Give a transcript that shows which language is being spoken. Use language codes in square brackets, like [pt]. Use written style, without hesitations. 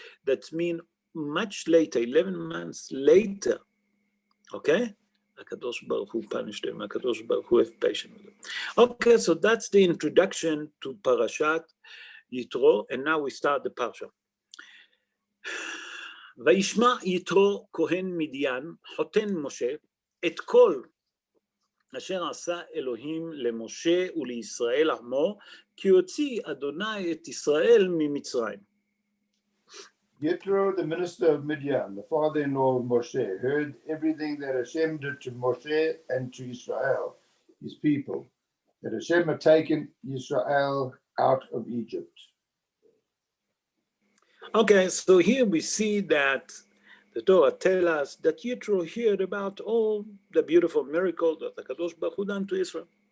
[en] That means much later, 11 months later, okay? HaKadosh Baruch Hu punished them. HaKadosh Baruch Hu have patience with them. Okay, so that's the introduction to Parashat Yitro, and now we start the Parsha. [he] וישמע יתרו כהן מדיין, חותן משה, את כל אשר עשה אלוהים למשה ולישראל עמו, כי הוציא אדוני את ישראל ממצרים. [en] Yitro, the minister of Midian, the father-in-law of Moshe, heard everything that Hashem did to Moshe and to Israel, his people, that Hashem had taken Israel out of Egypt. Okay, so here we see that the Torah tells us that Yitro heard about all the beautiful miracles that the Kadosh Baruch Hu done to Israel.